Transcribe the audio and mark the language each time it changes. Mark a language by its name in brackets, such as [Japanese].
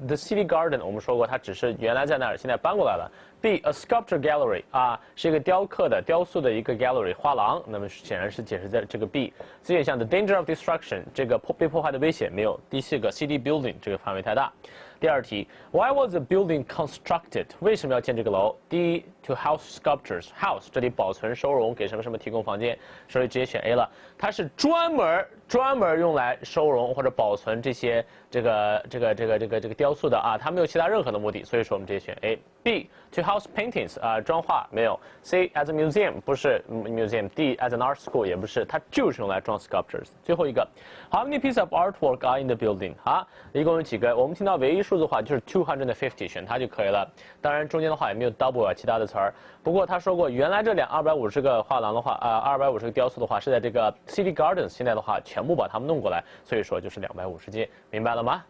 [English] The city garden， [Chinese] 我们说过它只是原来在那儿，现在搬过来了。B. A sculpture gallery， 是一个雕塑的一个 gallery 画廊。那么显然是解释在这个 B。C 选项 [English] The danger of destruction， [Chinese] 这个被破坏的危险没有。第四个 city building， 这个范围太大。第二题 [English] ，Why was the building constructed？ [Chinese] 为什么要建这个楼？第一 ， [English] to house sculptures， [Chinese] house 这里保存收容，给什么什么提供房间，所以直接选 A 了。它是专门用来收容或者保存这些这个雕塑的它没有其他任何的目的，所以说我们直接选 A。B， [English] to house paintings， [Chinese] 装画没有。 C，as a museum 不是 museum。D， [English] as an art school [Chinese] 也不是，它就是用来装 sculptures。最后一个 [English] ，How many pieces of artwork are in the building？ [Chinese] 一共有几个？我们听到唯一数字的话就是250，选它就可以了。当然中间的话也没有 double 其他的词儿。不过他说过，原来这250个画廊的话，250个雕塑的话是在这个 City Gardens， 现在的话全部把它们弄过来，所以说就是250件，明白了吗？